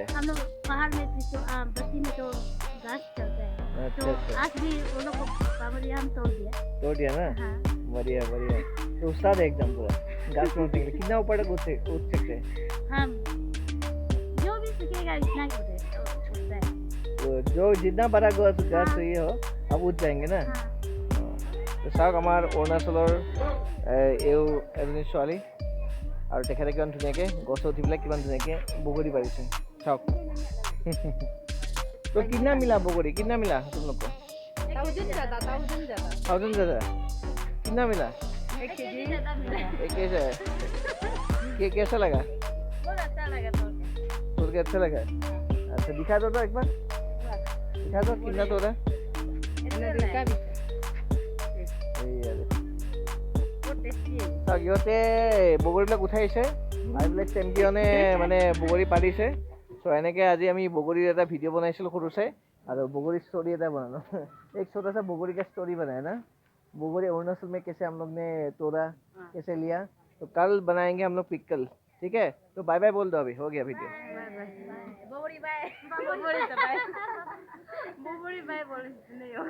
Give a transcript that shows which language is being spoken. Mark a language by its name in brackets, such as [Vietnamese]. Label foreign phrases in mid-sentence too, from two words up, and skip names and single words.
[Hindi] हम लोग पहाड़ में तो बस्ती में तो घास चलता है तो आज भी वो लोग को पावरी हम तोड़ दिया ना बढ़िया तो उस्ताद है एकदम पूरा घास में उठने के लिए कितना ऊपर तक उठ सकते हैं हाँ जो भी सीखेगा इतना जो जितना बड़ा घास चाहिए हो अब उठ जाएंगे ना [Assamese] তো চাওক আমাৰ অৰুণাচলৰ এজনী ছোৱালী আৰু তেখেতে কিমান ধুনীয়াকৈ গছত উঠি পেলাই কিমান ধুনীয়াকৈ বগৰী পাৰিছে চাওক [Hindi] तो कितना मिला बगोरी कितना मिला तुम लोग को 1000 ज़्यादा कितना मिला 1 केजी ज़्यादा मिला 1 केजी ये कैसा लगा बहुत अच्छा लगा तोड़ के अच्छा लगा अच्छा दिखा दो तो एक बार दिखा दो कितना तोड़ा [Assamese] চাওক ইহঁতে বগৰীবিলাক উঠাইছে আৰু এইবিলাক চেম্পিয়নে মানে বগৰী পাৰিছে। চ' এনেকৈ আজি আমি বগৰীৰ এটা ভিডিঅ' বনাইছিলোঁ সৰু চাই আৰু বগৰীৰ ষ্টৰি এটা বনালোঁ। [Hindi] एक छोटा सा बोगरी का स्टोरी बनाया ना, बोगरी अरुणाचल में कैसे हम लोग ने तोड़ा, कैसे लिया। तो कल बनाएंगे हम लोग पिकल, ठीक है। तो बाय बाय बोल दो, अभी हो गया वीडियो। बोगरी बाय बोगरी बाय बोगरी बाय बोले नहीं हो